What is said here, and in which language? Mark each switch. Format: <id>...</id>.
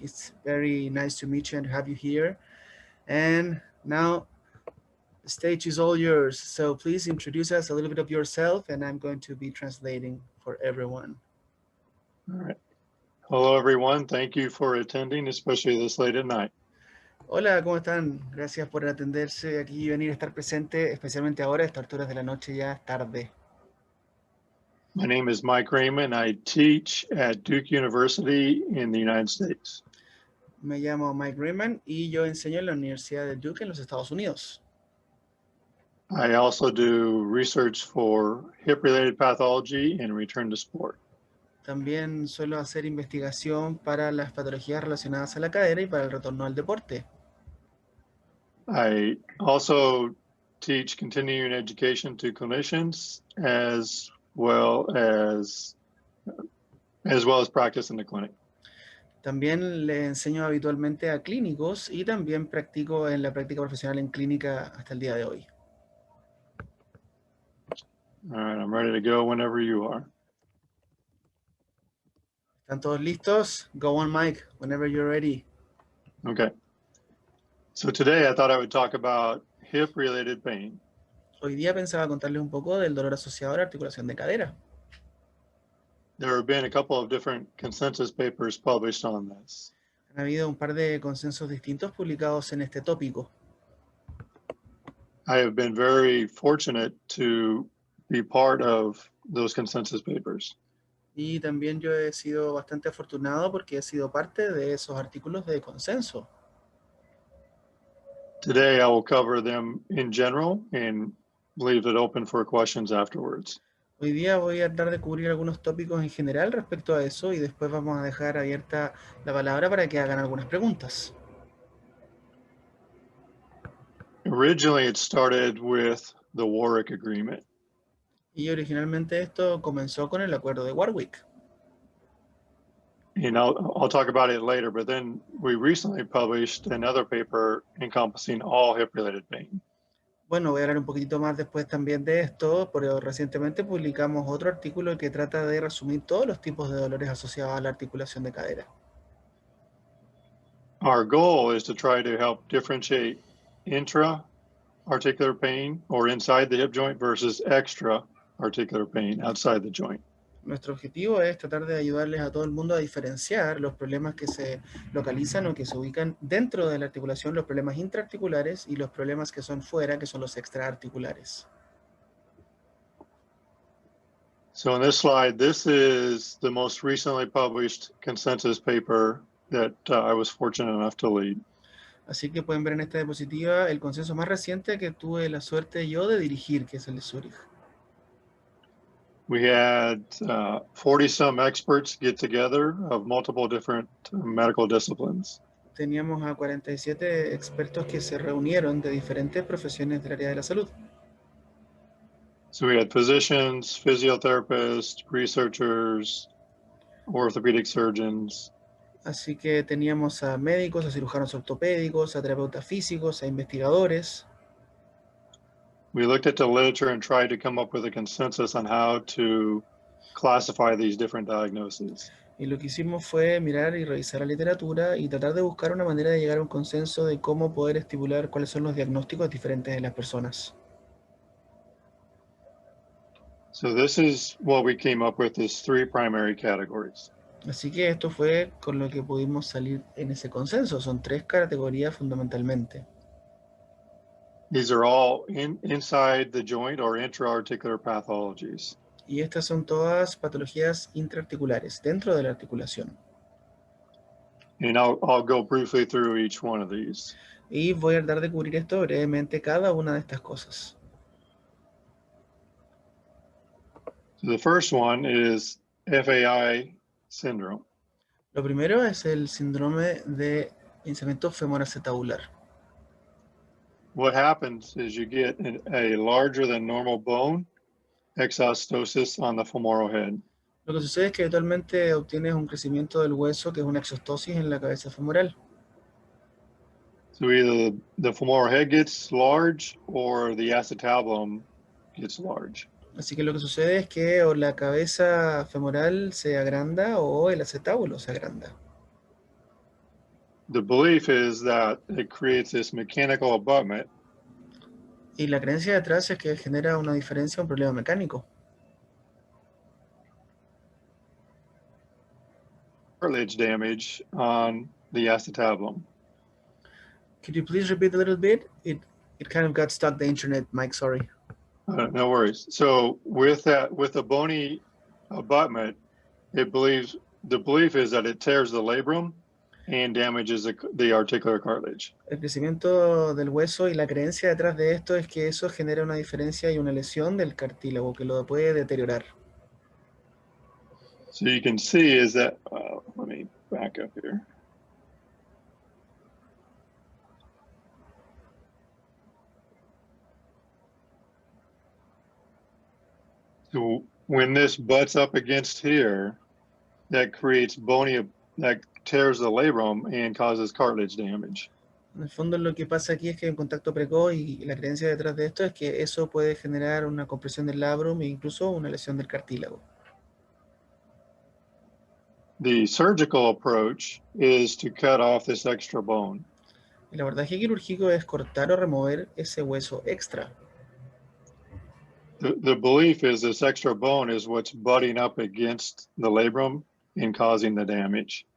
<en>It's very nice to meet you and to have you here. And now the stage is all yours. So please introduce us a little bit of yourself and I'm going to be translating for everyone. All right. Hello everyone. Thank you for attending, especially this late at night.</en> <es>Hola, ¿cómo están? Gracias por atenderse aquí y venir a estar presente, especialmente ahora a estas alturas de la noche ya es tarde.</es> <en>My name is Mike Reiman. I teach at Duke University in the United States.</en> <es>Me llamo Mike Reiman y yo enseño en la Universidad de Duke en los Estados Unidos.</es> <en>I also do research for hip-related pathology and return to sport.</en> <es>También suelo hacer investigación para las patologías relacionadas a la cadera y para el retorno al deporte.</es> <en>I also teach continuing education to clinicians as well as practice in the clinic.</en> <es>También le enseño habitualmente a clínicos y también practico en la práctica profesional en clínica hasta el día de hoy.</es> <en>All right, I'm ready to go whenever you are.</en> <es>¿Están todos listos?</es> <en>Go on, Mike, whenever you're ready. Okay. So today I thought I would talk about hip-related pain.</en> <es>Hoy día pensaba contarles un poco del dolor asociado a la articulación de cadera.</es> <en>There have been a couple of different consensus papers published on this.</en> <es>Han habido un par de consensos distintos publicados en este tópico.</es> <en>I have been very fortunate to be part of those consensus papers.</en> <es>Y también yo he sido bastante afortunado porque he sido parte de esos artículos de consenso.</es> <en>Today I will cover them in general and leave it open for questions afterwards.</en> <es>Hoy día voy a tratar de cubrir algunos tópicos en general respecto a eso y después vamos a dejar abierta la palabra para que hagan algunas preguntas.</es> <en>Originally it started with the Warwick Agreement.</en> <es>Y originalmente esto comenzó con el acuerdo de Warwick.</es> <en>And I'll talk about it later, but then we recently published another paper encompassing all hip-related pain.</en> <es>Bueno, voy a hablar un poquitito más después también de esto, pero recientemente publicamos otro artículo que trata de resumir todos los tipos de dolores asociados a la articulación de cadera.</es> <en>Our goal is to try to help differentiate intra-articular pain or inside the hip joint versus extra-articular pain outside the joint.</en> <es>Nuestro objetivo es tratar de ayudarles a todo el mundo a diferenciar los problemas que se localizan o que se ubican dentro de la articulación, los problemas intraarticulares y los problemas que son fuera, que son los extraarticulares.</es> <en>So in this slide, this is the most recently published consensus paper that I was fortunate enough to lead.</en> <es>Así que pueden ver en esta diapositiva el consenso más reciente que tuve la suerte yo de dirigir, que es el de Zurich.</es> <en>We had 40-some experts get together of multiple different medical disciplines.</en> <es>Teníamos a 47 expertos que se reunieron de diferentes profesiones del área de la salud.</es> <en>So we had physicians, physiotherapists, researchers, orthopedic surgeons.</en> <es>Así que teníamos a médicos, a cirujanos ortopédicos, a terapeutas físicos, a investigadores.</es> <en>We looked at the literature and tried to come up with a consensus on how to classify these different diagnoses.</en> <es>Y lo que hicimos fue mirar y revisar la literatura y tratar de buscar una manera de llegar a un consenso de cómo poder estipular cuáles son los diagnósticos diferentes de las personas.</es> <en>So this is what we came up with, is 3 primary categories.</en> <es>Así que esto fue con lo que pudimos salir en ese consenso. Son 3 categorías fundamentalmente.</es> <en>These are all inside the joint or intra-articular pathologies.</en> <es>Y estas son todas patologías intraarticulares, dentro de la articulación.</es> <en>And I'll go briefly through each one of these.</en> <es>Y voy a tratar de cubrir esto brevemente, cada una de estas cosas.</es> <en>So the first one is FAI syndrome.</en> <es>Lo primero es el síndrome de pinzamiento femoroacetabular.</es> <en>What happens is you get a larger than normal bone exostosis on the femoral head.</en> <es>Lo que sucede es que habitualmente obtienes un crecimiento del hueso que es una exostosis en la cabeza femoral.</es> <en>So either the femoral head gets large or the acetabulum gets large.</en> <es>Así que lo que sucede es que o la cabeza femoral se agranda o el acetábulo se agranda.</es> <en>The belief is that it creates this mechanical abutment</en> <es>Y la creencia detrás es que genera una diferencia, un problema mecánico.</es> <en>cartilage damage on the acetabulum. Could you please repeat a little bit? It kind of got stuck, the internet, Mike, sorry. No worries. So with a bony abutment, the belief is that it tears the labrum and damages the articular cartilage.</en> <es>El crecimiento del hueso y la creencia detrás de esto es que eso genera una diferencia y una lesión del cartílago que lo puede deteriorar.</es> <en>So you can see is that, let me back up here. So when this butts up against here, that creates that tears the labrum and causes cartilage damage.</en> <es>En el fondo lo que pasa aquí es que hay un contacto precoz y la creencia detrás de esto es que eso puede generar una compresión del labrum e incluso una lesión del cartílago.</es> <en>The surgical approach is to cut off this extra bone.</en> <es>El abordaje quirúrgico es cortar o remover ese hueso extra.</es> <en>The belief is this extra bone is what's butting up against the labrum and causing the damage.</en>